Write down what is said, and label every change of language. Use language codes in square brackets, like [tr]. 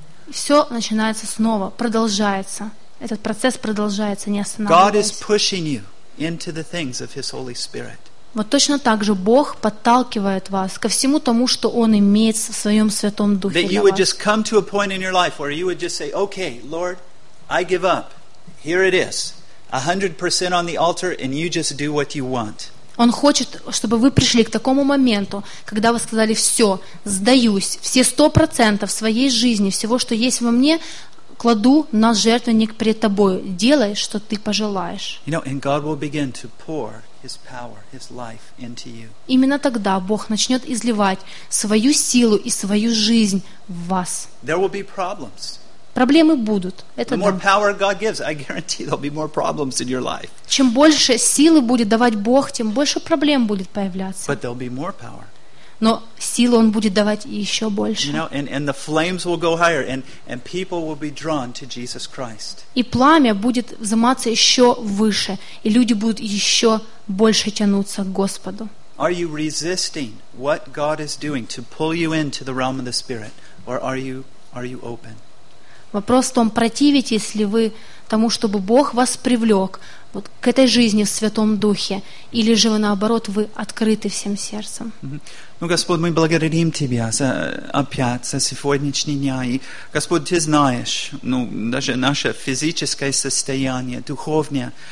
[ru] Все начинается снова, продолжается. Этот процесс продолжается, не останавливается. Вот точно так же Бог подталкивает вас ко всему тому, что Он имеет в Своем Святом Духе для вас. [en] That you would just come to a point in your life where you would just say, okay, Lord, I give up. Here it is. 100% on the altar, and you just do what you want. [ru] Он хочет, чтобы вы пришли к такому моменту, когда вы сказали: все, сдаюсь, все 100% своей жизни, всего, что есть во мне, кладу на жертвенник пред тобою. Делай, что ты пожелаешь. [en] You know, and God will begin to pour His power, His life into you. [ru] Именно тогда Бог начнет изливать свою силу и свою жизнь в вас. [en] There will be problems. [ru] Проблемы будут. Это [en] the more power God gives, I guarantee there'll be more problems in your life. [ru] Чем больше силы будет давать Бог, тем больше проблем будет появляться. [en] But there'll be more power. [ru] Но силы Он будет давать еще больше. [en] You know, and the flames will go higher, and people will be drawn to Jesus Christ. [ru] И пламя будет взыматься еще выше, и люди будут еще больше тянуться к Господу. [en] Are you resisting what God is doing to pull you into the realm of the Spirit, or are you open? [ru] Вопрос в том, противитесь ли вы тому, чтобы Бог вас привлек вот к этой жизни в Святом Духе, или же вы, наоборот, вы открыты всем сердцем. Ну, Господь, мы благодарим Тебя за опять за сегодняшний день. И, Господь, Ты знаешь, ну, даже наше физическое состояние, духовное.